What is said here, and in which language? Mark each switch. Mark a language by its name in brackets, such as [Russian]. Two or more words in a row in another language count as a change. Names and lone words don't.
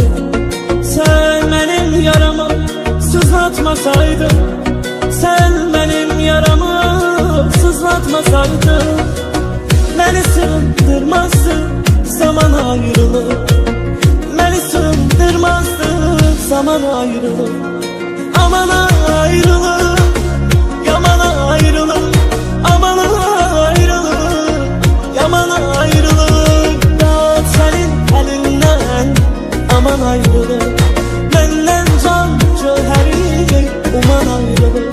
[Azerbaijani] Sən mənim yaramı sızlatmasaydın, sən mənim yaramı sızlatmasaydın, məni sığdırmazdı zaman ayrılığı, məni sığdırmazdı zaman ayrılığı. Aman ayrılığı, yaman ayrılık, aman ayrılık, yaman ayrılık. [Turkish] Dağıt senin elinden, aman ayrılık, benden can cöheri, aman ayrılık.